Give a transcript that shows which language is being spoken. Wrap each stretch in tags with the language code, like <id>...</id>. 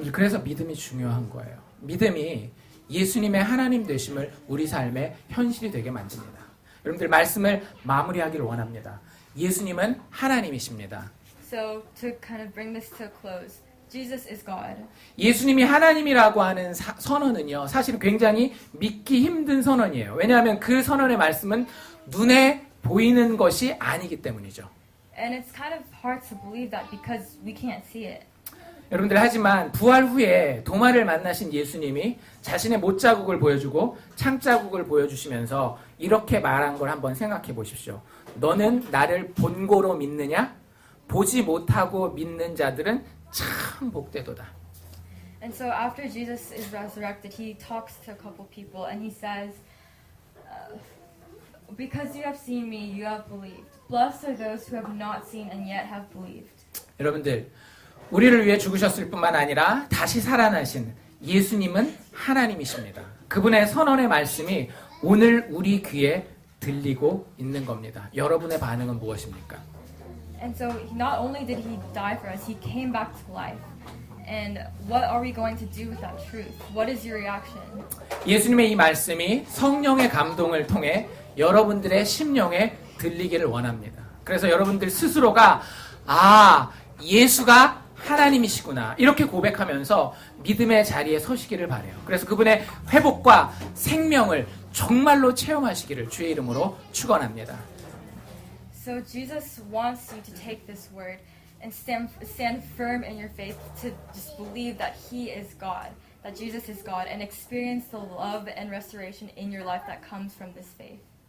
<ko>그래서 믿음이 중요한 거예요. 믿음이 예수님의 하나님 되심을 우리 삶의 현실이 되게 만듭니다. 여러분들, 말씀을 마무리하기를 원합니다. 예수님은 하나님이십니다.</ko> <en>So to kind of bring this to a close, Jesus is God.</en> <ko>예수님이 하나님이라고 하는 선언은요, 사실 굉장히 믿기 힘든 선언이에요. 왜냐하면 그 선언의 말씀은 눈에 보이는 것이 아니기 때문이죠.</ko> <en>And it's kind of hard to believe that because we can't see it.</en> <ko>여러분들, 하지만 부활 후에 도마를 만나신 예수님이 자신의 못자국을 보여주고 창자국을 보여주시면서 이렇게 말한 걸 한번 생각해 보십시오. 너는 나를 본고로 믿느냐? 보지 못하고 믿는 자들은 참 복되도다.</ko> <en>And so after Jesus is resurrected, he talks to a couple people and he says, because you have seen me, you have believed. Blessed are those who have not seen and yet have believed.</en> <ko>여러분들, 우리를 위해 죽으셨을 뿐만 아니라 다시 살아나신 예수님은 하나님이십니다. 그분의 선언의 말씀이 오늘 우리 귀에 들리고 있는 겁니다. 여러분의 반응은 무엇입니까?</ko> <en>And so not only did he die for us, he came back to life. And what are we going to do with that truth? What is your reaction?</en> <ko>예수님의 이 말씀이 성령의 감동을 통해 여러분들의 심령에 들리기를 원합니다. 그래서 여러분들 스스로가 예수가 하나님이시구나 이렇게 고백하면서 믿음의 자리에 서시기를 바라요. 그래서 그분의 회복과 생명을 정말로 체험하시기를 주의 이름으로 축원합니다.</ko> <en>So Jesus wants you to take this word and stand firm in your faith to just believe that He is God, that Jesus is God, and experience the love and restoration in your life that comes from this faith.</en>